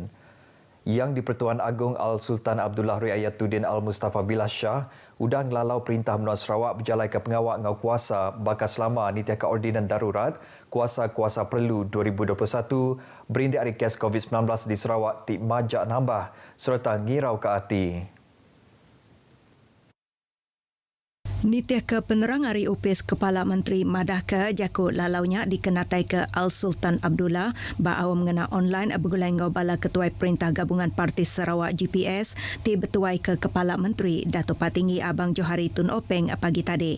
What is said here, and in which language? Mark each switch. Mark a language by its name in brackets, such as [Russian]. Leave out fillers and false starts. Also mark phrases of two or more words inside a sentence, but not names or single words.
[Iban] Yang di Pertuan Agong Al-Sultan Abdullah Riayatuddin Al-Mustafa Billah Shah udang lalau perintah menua Sarawak berjalai ke pengawak ngau kuasa bakas lama nitiaka ordinan darurat kuasa-kuasa perlu 2021 berindik hari kes COVID-19 di Sarawak ti majak nambah serta ngirau ke hati. Nitiaka penerang Hari Upis Kepala Menteri Madahka Jakut lalaunya dikenatai ke Al-Sultan Abdullah ba'au mengena online bergulai ngau bala Ketua Perintah Gabungan Parti Sarawak GPS ti betuai ke Kepala Menteri Dato' Patinggi Abang Johari Tun Openg pagi tadi.